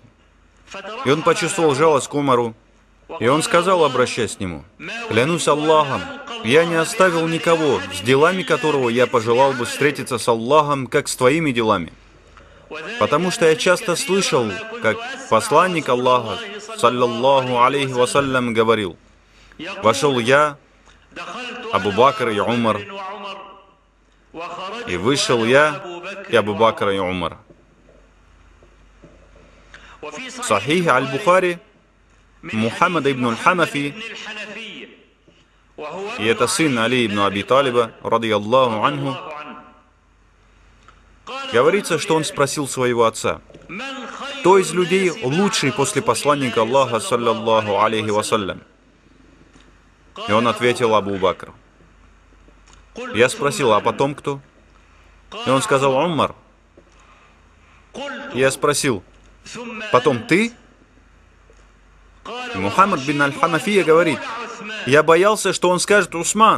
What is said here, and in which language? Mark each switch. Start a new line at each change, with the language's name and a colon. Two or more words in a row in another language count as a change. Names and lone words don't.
Russian: И он почувствовал жалость к Умару, и он сказал, обращаясь к нему: «Клянусь Аллахом, я не оставил никого, с делами которого я пожелал бы встретиться с Аллахом, как с твоими делами. Потому что я часто слышал, как посланник Аллаха,
Arabic: صلى الله عليه وسلم,
Russian: говорил: вошел я, Абу Бакр и Умар, и вышел я, и Абу Бакр и Умар». В Сахихе Аль-Бухари Мухаммад ибн Аль-Ханафи, и это сын Али ибн Аби Талиба,
Arabic: رضي الله عنه,
Russian: говорится, что он спросил своего отца: «Кто из людей лучший после посланника Аллаха,
Arabic: صلى الله عليه وسلم?»
Russian: И он ответил: Абу Бакр. Я спросил: «А потом кто?» И он сказал: «Умар». Я спросил: «Потом ты?» И Мухаммад бин Аль-Ханафия говорит: «Я боялся, что он скажет Усман.